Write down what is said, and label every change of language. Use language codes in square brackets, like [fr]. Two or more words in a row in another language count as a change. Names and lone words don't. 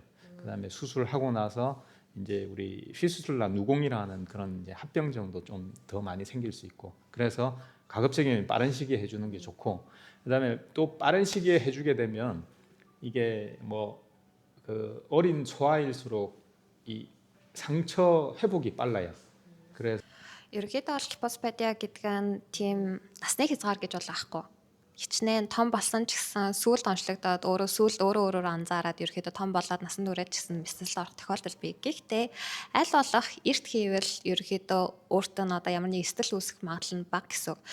[ko] 그다음에 수술하고 나서 이제 우리 휘수술나 누공이라는 그런 이제 합병증도 좀 더 많이 생길 수 있고, 그래서 가급적이면 빠른 시기에 해주는 게 좋고, 그다음에 또 빠른 시기에 해주게 되면 이게 뭐 그 어린 소아일수록 이 상처 회복이 빨라요. 그래서 [mn] Ерөнхийдөө бол гипоспадиа гэдэг нь тийм насны хязгаар гэж бол аахгүй. Хичнээн том болсон ч гэсэн сүүлд онцлогдоод өөрөө анзаараад ерөөхдөө том болоод насан туршид ч гэсэн бэлтгэл орох тохиолдол бий. Гэхдээ аль болох эрт хийвэл ерөөхдөө өөртөө нь одоо ямар нэг эстэл үүсэх магадлал нь бага гэсэн үг.